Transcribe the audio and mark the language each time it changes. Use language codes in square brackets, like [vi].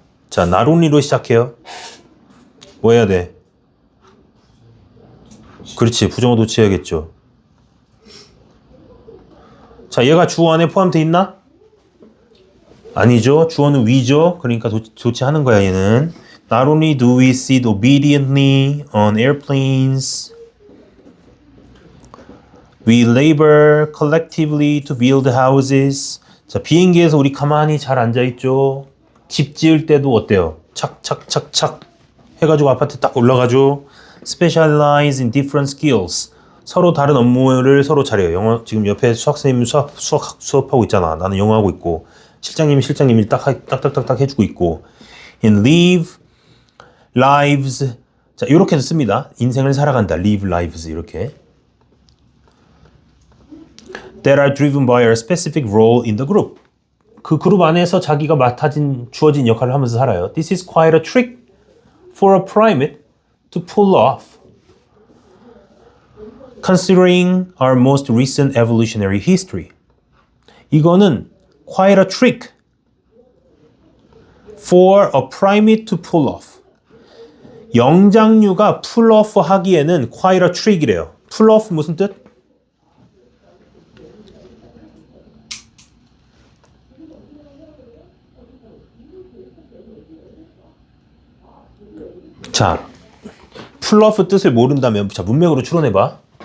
[ko] 자, 나론리로 시작해요. 뭐 해야 돼? 그렇지, 부정어 도치해야겠죠. 자, 얘가 주어 안에 포함되어 있나? 아니죠. 주어는 we죠. 그러니까 도치하는 거야 얘는. [en] Not only do we sit obediently on airplanes, we labor collectively to build houses. [ko] 자, 비행기에서 우리 가만히 잘 앉아있죠. 집 지을 때도 어때요? 착착착착 해가지고 아파트 딱 올라가죠. [en] Specialize in different skills. [ko] 서로 다른 업무를 서로 잘해요. 영어 지금 옆에 수학선생님이 수업하고 있잖아. 나는 영어 하고 있고 실장님이 딱딱딱딱 해주고 있고. [en] In live lives. [ko] 자, 이렇게도 씁니다. 인생을 살아간다. live lives 이렇게. [en] That are driven by a specific role in the group. [ko] 그 그룹 안에서 자기가 주어진 역할을 하면서 살아요. [en] This is quite a trick for a primate to pull off. Considering our most recent evolutionary history. 이거는 quite a trick for a primate to pull off. [ko] 영장류가 pull off 하기에는 quite a trick이래요. pull off 무슨 뜻? 자, pull off 뜻을 모른다면 자, 문맥으로 추론해봐.